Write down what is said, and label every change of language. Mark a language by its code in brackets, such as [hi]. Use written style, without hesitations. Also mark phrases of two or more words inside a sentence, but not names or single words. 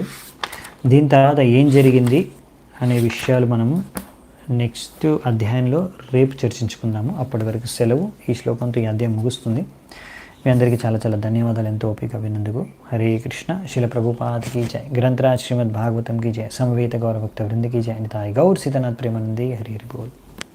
[te] దీని తర్వాత ఏం జరిగింది అనే విషయాలు మనము నెక్స్ట్ అధ్యాయంలో రేపు చర్చించుకుందాము. అప్పటి వరకు సెలవు. ఈ శ్లోకంతో ఈ అధ్యాయం ముగుస్తుంది. మీ అందరికీ చాలా చాలా ధన్యవాదాలు ఎంతో ఓపిక విన్నందుకు. హరే కృష్ణ. శిల ప్రభుపాదకి జై. గ్రంథరాజ్ శ్రీమద్ భాగవతం [hi] की जय. समवेत गौर भक्त वृंद की जय. निताय गौर सीतानाथ प्रेमानंदे. हरि हरि बोल.